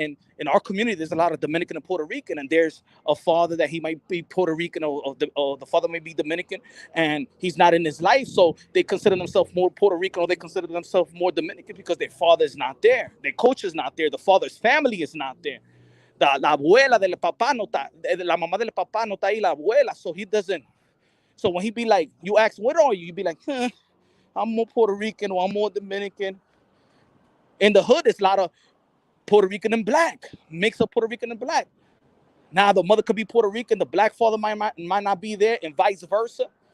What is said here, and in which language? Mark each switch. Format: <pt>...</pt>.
<en>And in our community, there's a lot of Dominican and Puerto Rican. And there's a father that he might be Puerto Rican, or the father may be Dominican, and he's not in his life. So they consider themselves more Puerto Rican, or they consider themselves more Dominican because their father is not there, their coach is not there, the father's family is not there.</en> <es>La abuela del papá no está, la mamá del papá no está ahí, la abuela.</es> <en>So he doesn't. So when he be like, you ask, what are you? You be like, I'm more Puerto Rican or I'm more Dominican. In the hood, it's a lot of Puerto Rican and black, mix of Puerto Rican and black. Now the mother could be Puerto Rican, the black father might not be there, and vice versa.</en>